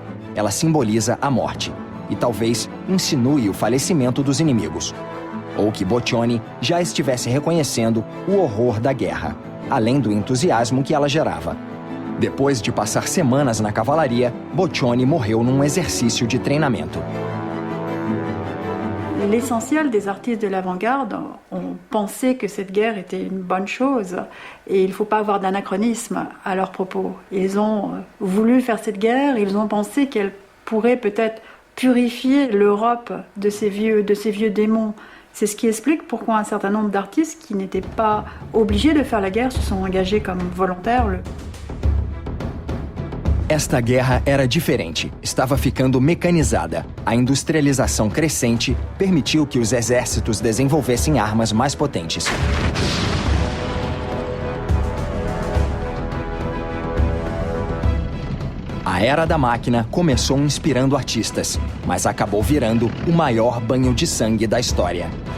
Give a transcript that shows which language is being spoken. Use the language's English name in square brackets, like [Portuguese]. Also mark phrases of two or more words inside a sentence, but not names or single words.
[Portuguese] Ela simboliza a morte e talvez insinue o falecimento dos inimigos. Ou que Boccioni já estivesse reconhecendo o horror da guerra, além do entusiasmo que ela gerava. Depois de passar semanas na cavalaria, Boccioni morreu num exercício de treinamento. [French] L'essentiel des artistes de l'avant-garde ont pensé que cette guerre était une bonne chose et il ne faut pas avoir d'anachronisme à leurs propos. Ils ont voulu faire cette guerre, ils ont pensé qu'elle pourrait peut-être purifier l'Europe de ces vieux démons. C'est ce qui explique pourquoi un certain nombre d'artistes qui n'étaient pas obligés de faire la guerre se sont engagés comme volontaires. [Portuguese] Esta guerra era diferente, estava ficando mecanizada. A industrialização crescente permitiu que os exércitos desenvolvessem armas mais potentes. A era da máquina começou inspirando artistas, mas acabou virando o maior banho de sangue da história.